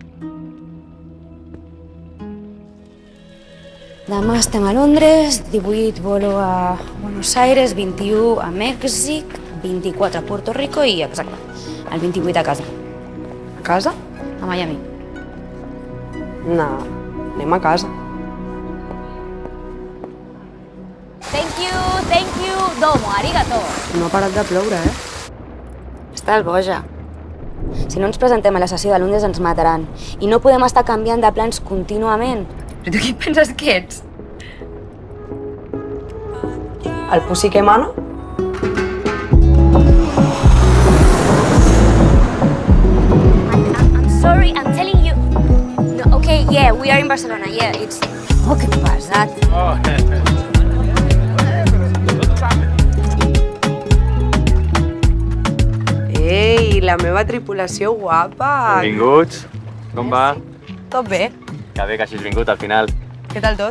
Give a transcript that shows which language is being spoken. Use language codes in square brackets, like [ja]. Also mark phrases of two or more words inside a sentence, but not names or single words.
[ca] Demà estem a Londres, 18 volo a Buenos Aires, 21 a Mèxic, 24 a Puerto Rico i, exacte, el 28 a casa, A casa? a Miami. No, anem a casa. [en] Thank you, [ja] domo, arigato. [ca] No ha parat de ploure, eh? Estàs boja. Si no ens presentem a la sessió de Londres ens mataran. I no podem estar canviant de plans contínuament. Però tu qui penses que ets? El Pussy que mana? [en] I'm sorry, I'm telling you. No, okay, yeah, we are in Barcelona, yeah, it's... [ca] Oh, que pesat. Ei, la meva tripulació guapa! Benvinguts. Com va? Tot bé? Que bé que hagis vingut al final. Què tal tot?